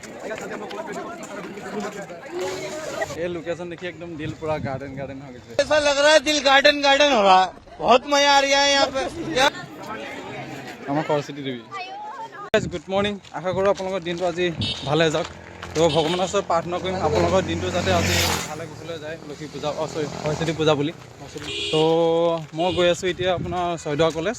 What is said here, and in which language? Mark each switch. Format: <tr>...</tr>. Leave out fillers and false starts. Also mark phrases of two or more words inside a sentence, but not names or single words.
<hi>ये लोकेशन देखिए एकदम दिल पूरा गार्डन गार्डन हो गया। ऐसा लग रहा है दिल गार्डन गार्डन हो रहा है। बहुत मजा आ रहा है यहाँ पे।</hi> <as>আমার সৰস্বতী দেৱী।</as> <en>good morning,</en> <as>আশা কৰোঁ আপোনালোকৰ দিনটো আজি ভালে যাওক। তো ভগৱানৰ ওচৰত প্ৰাৰ্থনা কৰিম আপোনালোকৰ দিনটো যাতে আজি ভালে কুশলে যায়। লক্ষী পূজা সৰস্বতী পূজা বুলি। তো মই গৈ আছোঁ এতিয়া আপোনাৰ ছয়দুৱাৰ কলেজ।</as>